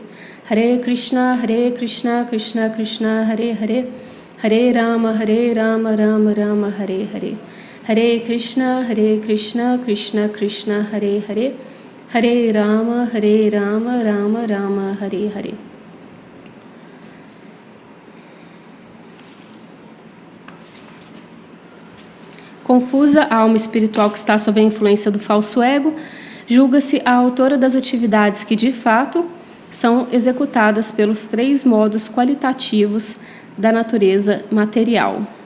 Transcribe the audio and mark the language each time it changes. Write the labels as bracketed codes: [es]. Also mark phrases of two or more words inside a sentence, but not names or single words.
[sa] Hare Krishna Krishna Krishna Hare Hare Hare Rama Rama Rama Hare Hare. Hare Krishna Krishna Krishna Hare Hare Hare Rama Rama Rama Hare Hare. [pt] Confusa, a alma espiritual que está sob a influência do falso ego, julga-se a autora das atividades que, de fato, são executadas pelos 3 modos qualitativos da natureza material.